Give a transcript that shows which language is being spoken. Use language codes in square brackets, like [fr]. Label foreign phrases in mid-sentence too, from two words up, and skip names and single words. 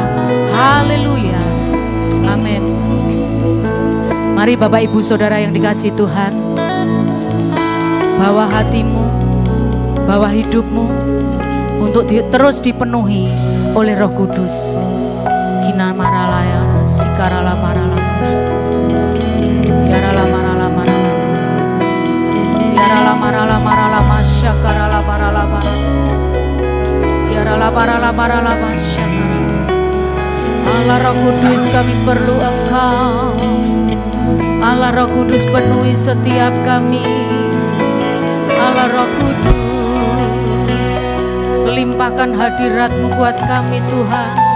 [id] Haleluya. Amin. Mari Bapak Ibu Saudara yang dikasihi Tuhan, bawa hatimu, bawa hidupmu untuk terus dipenuhi oleh Roh Kudus. Kina maralaya, sikarala maralamas. Yarala marala marala. Yarala marala marala masyakarala marala marala. Yarala marala marala masyakarala. Allah Roh Kudus, kami perlu Engkau. Allah Roh Kudus, penuhi setiap kami. Allah Roh Kudus, limpahkan hadirat-Mu buat kami Tuhan.